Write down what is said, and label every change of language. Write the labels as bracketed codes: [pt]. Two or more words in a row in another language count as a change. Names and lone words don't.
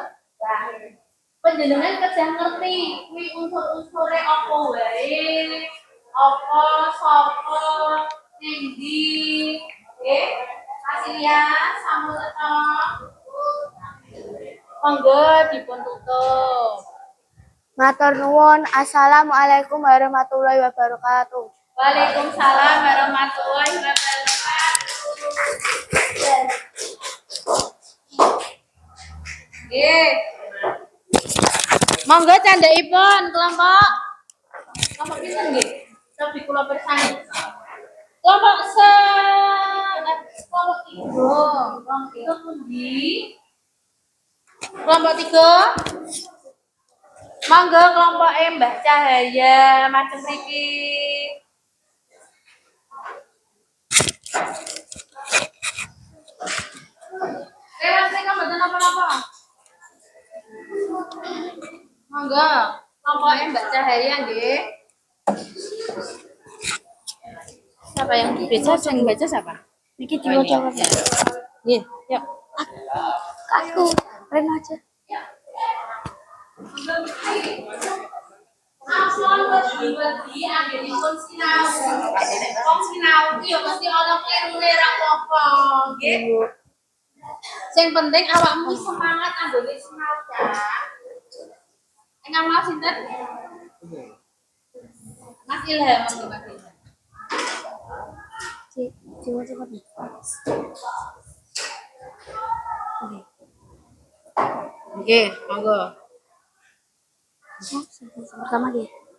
[jv] Nah, panjenengan kerja ngerti kuwi unsur-unsure apa wae? Apa sapa ning ndi? Nggih. Kasilia sampun cetha. Monggo dipun tutup. Matur nuwun. [ar] السلام عليكم ورحمة الله وبركاته. وعليكم السلام ورحمة الله وبركاته. [jv] Nggih. Monggo candhaipun kelompok. Kelompok pinten nggih? Cobi kula pirsani. Kelompok kelompok 3. Kelompok 3 pundi? Kelompok 3. Monggo kelompok Mbah Cahaya macem mriki. [id] Lewat mereka [jv] mboten apa-apa. Monggo kelompok Mbah Cahaya nggih. [id] Siapa yang baca? Yang baca siapa? [jv] Niki diwaca kabeh. Nggih, yuk. [id] Aku remaja. [jv] Ampun wedi anggenipun sinau. Wong sinau ki ya mesti ana klirune ra apa-apa, nggih. Sing penting awakmu semangat anggone sinau ya. [id] Enggak mau [jv] sinten? Mas Ilham, Mas Ilham. Diwaca kabeh. Nggih, monggo. [id] Pertama dia.